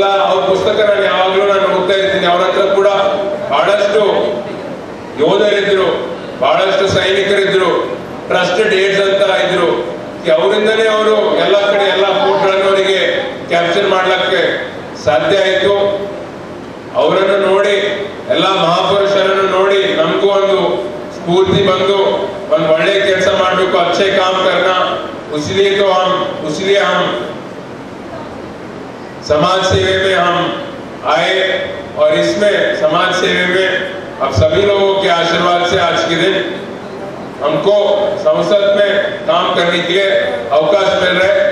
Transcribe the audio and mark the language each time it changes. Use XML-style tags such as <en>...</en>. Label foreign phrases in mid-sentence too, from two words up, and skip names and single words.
<kn>ಅವ್ರ ಪುಸ್ತಕ ನಾನು ಯಾವಾಗ್ಲೂ ಓದ್ತಾ ಇರ್ತೀನಿ. ಅವ್ರ ಹತ್ರ ಕೂಡ ಬಹಳಷ್ಟು ಯೋಧರಿದ್ರು, ಬಹಳಷ್ಟು ಸೈನಿಕರಿದ್ರು, ಟ್ರಸ್ಟೆಡ್ ಏಡ್ಸ್ ಅಂತ ಇದ್ರು. ಅವರಿಂದನೇ ಅವರು ಎಲ್ಲ ಕಡೆ ಎಲ್ಲ ಫೋರ್ಟ್ಗಳನ್ನು ಅವರಿಗೆ ಕ್ಯಾಪ್ಚರ್ ಮಾಡ್ಲಿಕ್ಕೆ ಸಾಧ್ಯ ಆಯ್ತು. ಅವರನ್ನು ನೋಡಿ, ಎಲ್ಲ ಮಹಾಪುರುಷರನ್ನು ನೋಡಿ ನಮಗೂ ಒಂದು ಸ್ಫೂರ್ತಿ ಬಂದು ಒಂದು ಒಳ್ಳೆ ಕೆಲಸ ಮಾಡಬೇಕು,</kn> <hi>अच्छे काम करना. इसलिए हम समाज सेवा में हम आए और इसमें समाज सेवा में अब सभी लोगों के आशीर्वाद से आज के दिन हमको संसद में काम करने के लिए अवकाश मिल रहा है.</hi>